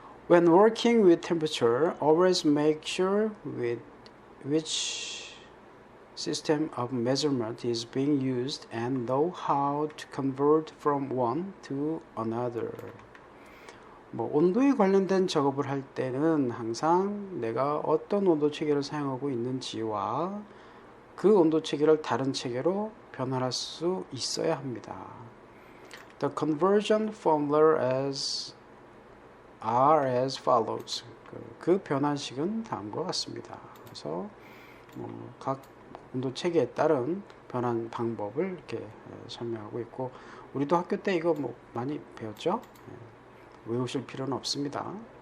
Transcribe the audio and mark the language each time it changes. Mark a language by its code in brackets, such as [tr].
[en] When working with temperature, always make sure with which system of measurement is being used and know how to convert from one to another. [ko] 온도에 관련된 작업을 할 때는 항상 내가 어떤 온도 체계를 사용하고 있는지와 그 온도 체계를 다른 체계로 변환할 수 있어야 합니다. [en] The conversion formula are as follows. [ko] 그 변환식은 다음과 같습니다. 그래서 각 온도 체계에 따른 변환 방법을 이렇게 설명하고 있고, 우리도 학교 때 이거 많이 배웠죠? 외우실 필요는 없습니다.